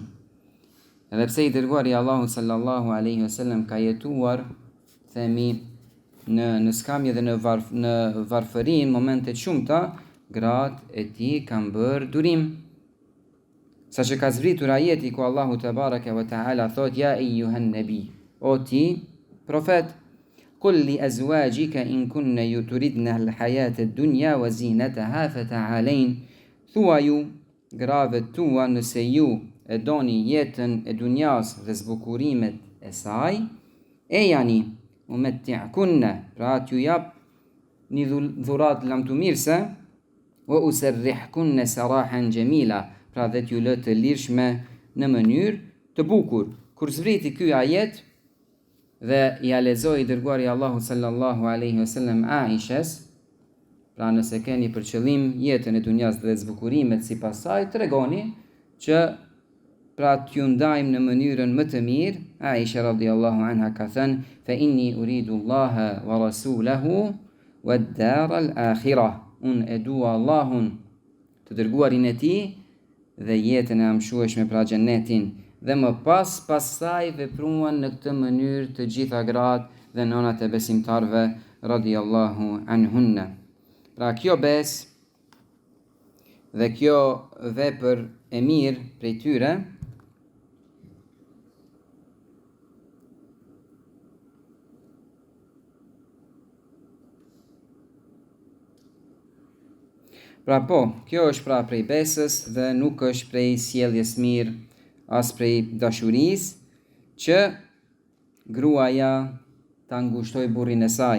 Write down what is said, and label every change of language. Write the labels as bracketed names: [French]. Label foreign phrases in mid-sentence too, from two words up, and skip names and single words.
[Albanian] Edhe pse i dërguari Allahut [Arabic] صلى الله عليه وسلم [Albanian] ka jetuar, themi, në skamje dhe në varfëri në momente të shumta, gratë e tij kanë bërë durim. Sa që ka zbritur ajeti ku Allahu [Arabic] تبارك وتعالى [Albanian] thot, [Arabic] يا أيها النبي, [Albanian] o ti profet, [Arabic] قل لأزواجك إن كنتن تردن الحياة الدنيا وزينتها فتعالين, [Albanian] thuaju grave tua nëse ju e doni jetën e dunjas dhe zbukurimet e saj, e jani umetti'kunna, pra t'ju jap një dhurat lamtumirse, [Arabic] وأسرحكن سراحا جميلا, [Albanian] pra dhe t'ju lë të lirshme në mënyrë të bukur. Kur zvriti ky ajet dhe ja lexoi dërguari Allahu [Arabic] صلى الله عليه وسلم [Albanian] Aishës, pra nëse keni për qëllim jetën e dunjas dhe zbukurimet sipas saj, tregoni që pra t'ju ndajmë në mënyrën më të mirë. Aisha [Arabic] رضي الله عنها [Albanian] ka thënë: [Arabic] "فإني أريد الله ورسوله والدار الآخرة." [Albanian] Unë e dua Allahun, të dërguarin e tij, dhe jetën e amshueshme, pra xhenetin. Dhe më pasaj vepruan në këtë mënyrë të gjitha gratë dhe nonat e besimtarve [Arabic] رضي الله عنهن. [Albanian] Pra kjo bes dhe kjo vepër e mirë prej tyre pra kjo është pra prej besës dhe nuk është prej sjelljes mirë as prej dashurisë që gruaja ta ngushtoj burrin e saj.